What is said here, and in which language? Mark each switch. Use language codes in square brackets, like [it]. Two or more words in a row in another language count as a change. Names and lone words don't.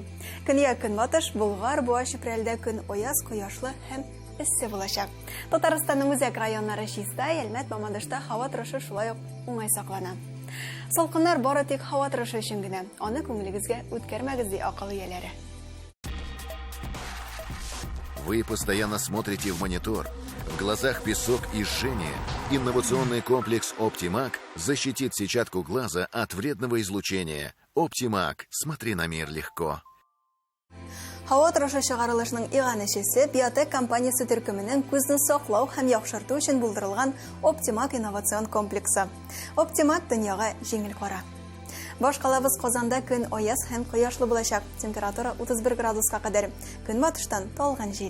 [tt] Көньяк көнбатыш, Болгар, Буа, Чүпрәлдә көн аяз, кояшлы һәм эссе булачак. Татарстанның үзәк районнары чиста, Әлмәт, Мамадышта һава торышы шулай ук уңай саклана. Салкыннар бары тик һава торышы өчен генә. Аны күңелегезгә үткәрмәгез ди акыл ияләре. [ru] Вы постоянно смотрите в монитор. В глазах песок и жжение. Инновационный комплекс «Оптимак» защитит сетчатку глаза от вредного излучения. «Оптимак». Смотри на мир легко. [tt] Һава торышы чыгарылышының иганәчесе Биотек компаниясе төркеменең күзне саклау һәм яхшырту өчен булдырылган «Оптимак» инновацион комплексы. «Оптимак» дөньяга җиңел кара. Башкалабыз Казанда көн аяз һәм кояшлы булачак. Температура 31 градуска кадәр. Көнбатыштан талган җил.